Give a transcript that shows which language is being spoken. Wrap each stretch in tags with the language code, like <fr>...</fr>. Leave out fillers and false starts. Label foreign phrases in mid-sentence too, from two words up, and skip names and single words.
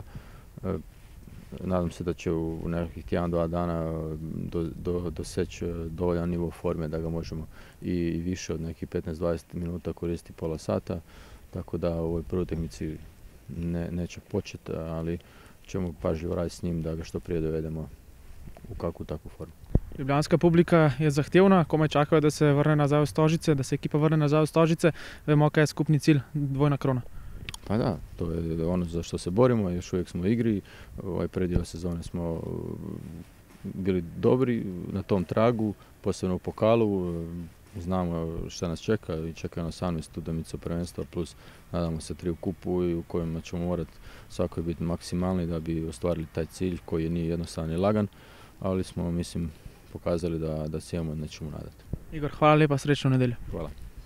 <hr>Nadam se da će u nekih 1-2 dana doseći dovoljan nivo forme da ga možemo i više od nekih 15-20 minuta koristiti pola sata. Tako da u ovoj prvoj tehnici neće početi, ali ćemo pažljivo raditi s njim da ga što prije dovedemo u kakvu takvu formu.</hr> <sl>Ljubljanska publika je zahtevna, komaj čakajo, da se vrne nazaj v Stožice, da se ekipa vrne nazaj v Stožice. Vemo, kaj je skupni cilj, dvojna krona.</sl> <hr>Pa da, to je ono za što se borimo, još uvijek smo u igri. Ovaj predio sezone smo bili dobri na tom tragu, posebno u pokalu. Znamo šta nas čeka i čekaju nas 18 utakmica prvenstva plus nadamo se 3 u kupu i u kojima ćemo morati svakoj biti maksimalni da bi ostvarili taj cilj koji nije jednostavan i lagan, ali smo, mislim, pokazali da se imamo nećemo nadati.</hr> <sl>Igor, hvala lepa, srečno v nedeljo. Hvala.</sl>